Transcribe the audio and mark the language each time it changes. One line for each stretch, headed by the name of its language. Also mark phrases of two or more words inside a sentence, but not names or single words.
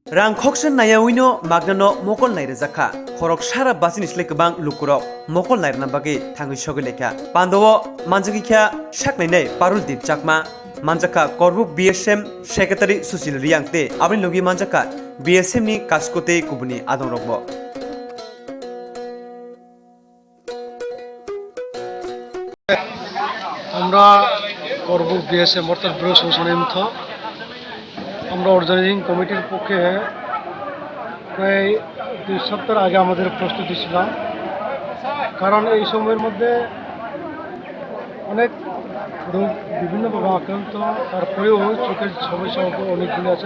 Kok Borok: Rang khoksan naya wino magnano mokol naire zakha khorok sara basini slek bang lukurok mokol nair na bagi thangi shogileka pandowo manjagi kya shaknai nei parul dip chakma manjaka korbu BSM secretary Susil Riangte abni logi manjaka BSM ni kaskote kubuni adon rokbo
Bangla: আমরা করব বিএসএম অর্থাৎ ব্যুরো সংশোধন আমরা
English: organizing committee
Bangla: পক্ষে প্রায় 2 সপ্তাহ আগে আমাদের প্রস্তুতি ছিলাম, কারণ এই সময়ের মধ্যে অনেক রোগ বিভিন্নভাবে আক্রান্ত, তারপরেও চোখের সমস্যা অনেকগুলি আছেন।